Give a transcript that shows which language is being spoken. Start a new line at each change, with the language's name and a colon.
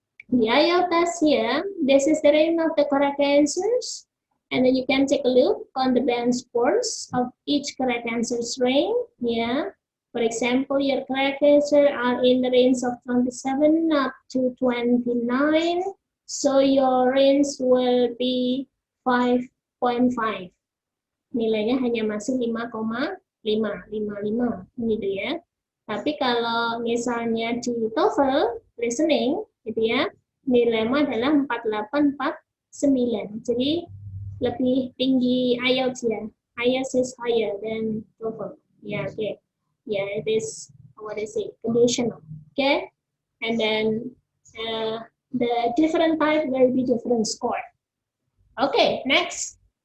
English: The IELTS test here, this is the range of the correct answers, and then you can take a look on the band scores of each correct answers range, yeah. For example, your correct answer are in the range of 27 up to 29, so your range will be 5.5.
Indonesian: Nilainya hanya masih 5,555 gitu ya. Tapi kalau misalnya di TOEFL listening gitu ya, nilainya adalah 4849. Jadi lebih tinggi IELTS ya.
English: IELTS is higher than TOEFL. Yeah, okay. Yeah, it is conditional. Okay, and then the different type will be different score. Okay, next.